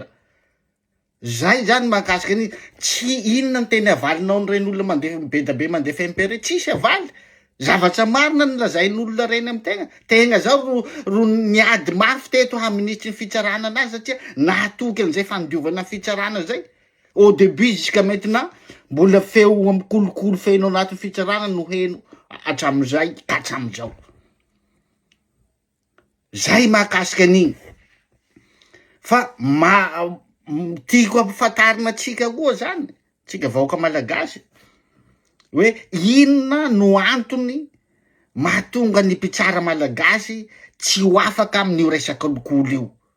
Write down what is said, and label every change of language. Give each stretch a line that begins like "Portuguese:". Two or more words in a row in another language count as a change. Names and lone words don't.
Malagasy: Zay zany mahakasiky any tsy inona ny teny avalinao ny ren'olona mandefa bedabe mandefa impere, tsisy avaly. Zavatra marina ny lazain'olona reny amy tegna zao ro niady mafy teto ministry ny fitsarana anazy satria nahatoky an'izay fandiovana fitsarana zay.
French: Au début jusqu'à maintenant
Malagasy: mbola feo amy kolikoly feno anatin'ny fitsarana no heno hatramizay ka hatramizao. Zay mahakasiky an'igny. Fa tiako ampafantarina atsika koa zany, tsika vahoaka malagasy, hoe inona no antony mahatonga ny mpitsara malagasy tsy ho afaka amin'io resaka kolikoly io.